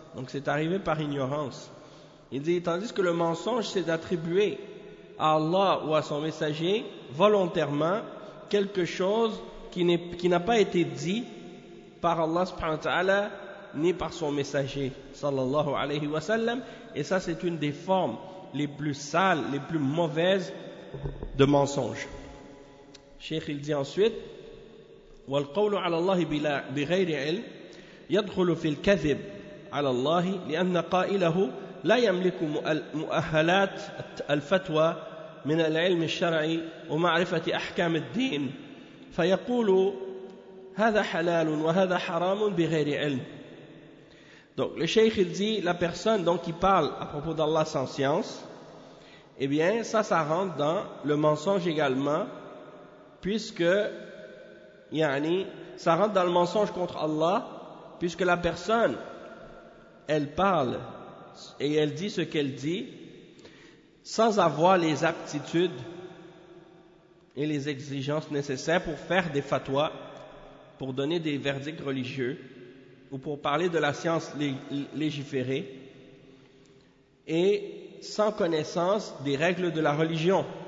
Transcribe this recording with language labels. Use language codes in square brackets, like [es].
[fr] Donc c'est arrivé par ignorance. Il dit, tandis que le mensonge, c'est d'attribuer à Allah ou à son messager volontairement quelque chose qui n'a pas été dit par Allah subhanahu wa ta'ala ni par son messager sallallahu alayhi wa sallam. Et ça, c'est une des formes les plus sales, les plus mauvaises de mensonges. Cheikh il dit ensuite [ar] والقول على الله بغير علم يدخل في الكذب على الله لأن قائله لا يملك مؤهلات الفتوى من العلم الشرعي ومعرفة أحكام الدين فيقول هذا حلال وهذا حرام بغير علم. [fr] Donc le Cheikh il dit, la personne donc qui parle à propos d'Allah sans science, eh bien ça rentre dans le mensonge également, puisque Yani, ça rentre dans le mensonge contre Allah, puisque la personne, elle parle et elle dit ce qu'elle dit sans avoir les aptitudes et les exigences nécessaires pour faire des fatwas, pour donner des verdicts religieux ou pour parler de la science légiférée et sans connaissance des règles de la religion.